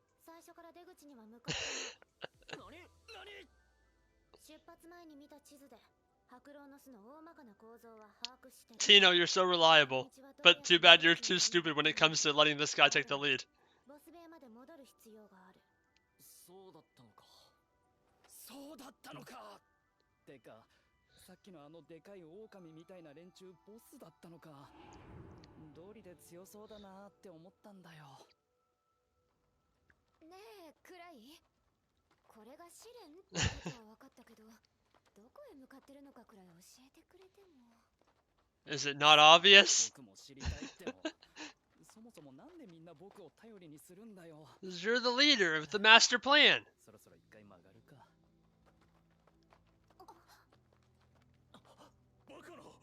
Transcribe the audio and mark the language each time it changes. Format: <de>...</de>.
<ja>最初から出口には向かって何出発前に見た地図で白狼の巣の大まかな構造は把握して</ja> <en>Tino, you're so reliable, but too bad you're too stupid when it comes to letting this guy take the lead.</en> <ja>ボス部屋まで戻る必要がある。そうだったのか。そうだったのか。てか、さっきのあのでかい狼みたいな連中ボスだったのか。道理で強そうだなって思ったんだよ。ねえ、クライ。これが試練ってことは分かったけど、どこへ向かってるのかくらい教えてくれても。</ja> <en>Is it not obvious?</en> <ja>僕も知りたいっても。そもそもなんでみんな僕を頼りにするんだよ。</ja> <en>You're the leader of the master plan.</en> <ja>そろそろ一回曲がるか。バカな。</ja>